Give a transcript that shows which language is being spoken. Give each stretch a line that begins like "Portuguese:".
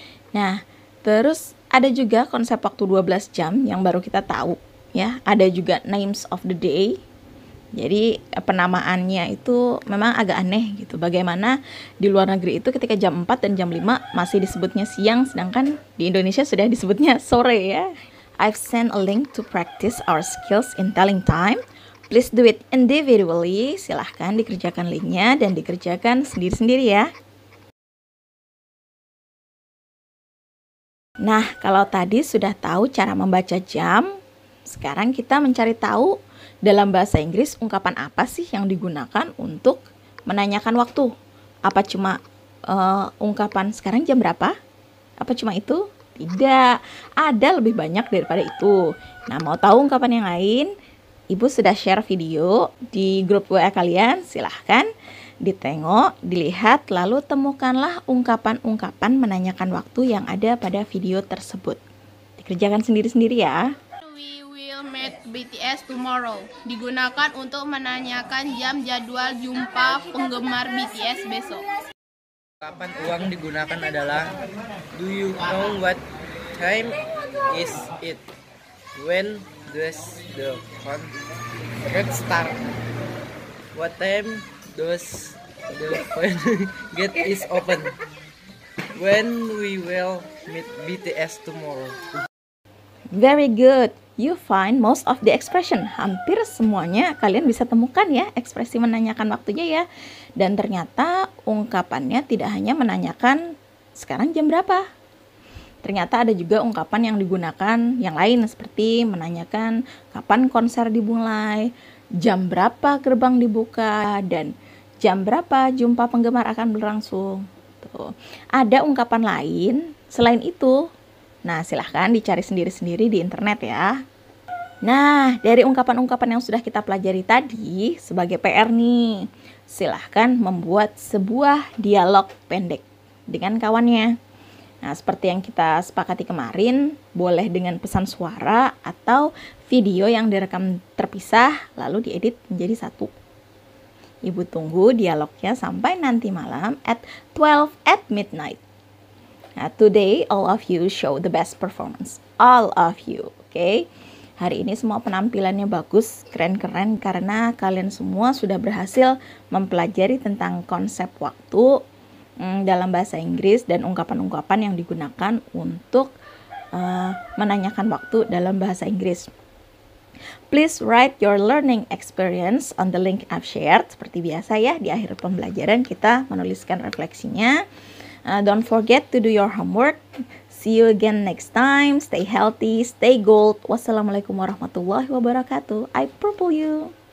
Indonesian: Nah, terus ada juga konsep waktu 12 jam yang baru kita tahu. Ya, ada juga
English: names of the day.
Indonesian: Jadi penamaannya itu memang agak aneh gitu. Bagaimana di luar negeri itu ketika jam 4 dan jam 5 masih disebutnya siang, sedangkan di Indonesia sudah disebutnya sore ya.
English: I've sent a link to practice our skills in telling time. Please do it individually.
Indonesian: Silahkan dikerjakan linknya dan dikerjakan sendiri-sendiri ya. Nah, kalau tadi sudah tahu cara membaca jam, sekarang kita mencari tahu dalam bahasa Inggris ungkapan apa sih yang digunakan untuk menanyakan waktu. Apa cuma ungkapan sekarang jam berapa? Apa cuma itu? Tidak, ada lebih banyak daripada itu. Nah, mau tahu ungkapan yang lain? Ibu sudah share video di grup WA kalian, silahkan ditengok, dilihat, lalu temukanlah ungkapan-ungkapan menanyakan waktu yang ada pada video tersebut. Dikerjakan sendiri-sendiri ya.
English: We will meet BTS tomorrow.
Indonesian: Digunakan untuk menanyakan jam jadwal jumpa penggemar BTS besok. Kapan uang digunakan adalah
English: do you know what time is it? When does the concert start? What time does the gate is open? When we will meet BTS tomorrow? Very good. You find most of the expression.
Indonesian: Hampir semuanya kalian bisa temukan ya ekspresi menanyakan waktunya ya. Dan ternyata ungkapannya tidak hanya menanyakan sekarang jam berapa. Ternyata ada juga ungkapan yang digunakan yang lain seperti menanyakan kapan konser dimulai, jam berapa gerbang dibuka, dan jam berapa jumpa penggemar akan berlangsung. Tuh. Ada ungkapan lain selain itu. Nah, silahkan dicari sendiri-sendiri di internet ya. Nah, dari ungkapan-ungkapan yang sudah kita pelajari tadi, sebagai PR nih, silahkan membuat sebuah dialog pendek dengan kawannya. Nah, seperti yang kita sepakati kemarin, boleh dengan pesan suara atau video yang direkam terpisah, lalu diedit menjadi satu. Ibu tunggu dialognya sampai nanti malam
English: at 12 at midnight. Nah, today all of you show the best performance. All of you, okay?
Indonesian: Hari ini semua penampilannya bagus, keren-keren karena kalian semua sudah berhasil mempelajari tentang konsep waktu dalam bahasa Inggris dan ungkapan-ungkapan yang digunakan untuk menanyakan waktu dalam bahasa Inggris.
English: Please write your learning experience on the link I've shared.
Indonesian: Seperti biasa ya, di akhir pembelajaran kita menuliskan refleksinya.
English: Don't forget to do your homework. See you again next time. Stay healthy, stay gold.
Arabic: Wassalamualaikum warahmatullahi wabarakatuh.
English: I purple you.